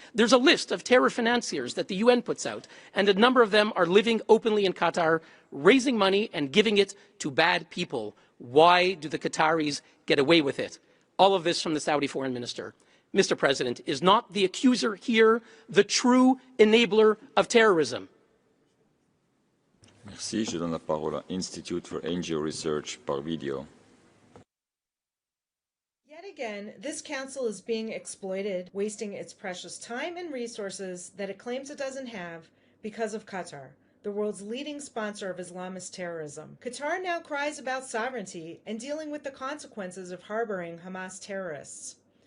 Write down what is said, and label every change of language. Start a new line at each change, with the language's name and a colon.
English: There's a list of terror financiers that the UN puts out, and a number of them are living openly in Qatar, raising money and giving it to bad people. Why do the Qataris get away with it? All of this from the Saudi foreign minister. Mr. President, is not the accuser here the true enabler of terrorism?
French: Merci. Je donne la parole à Institute for NGO Research par video.
English: Yet again, this council is being exploited, wasting its precious time and resources that it claims it doesn't have because of Qatar. the world's leading sponsor of Islamist terrorism. Qatar now cries about sovereignty and dealing with the consequences of harboring Hamas terrorists.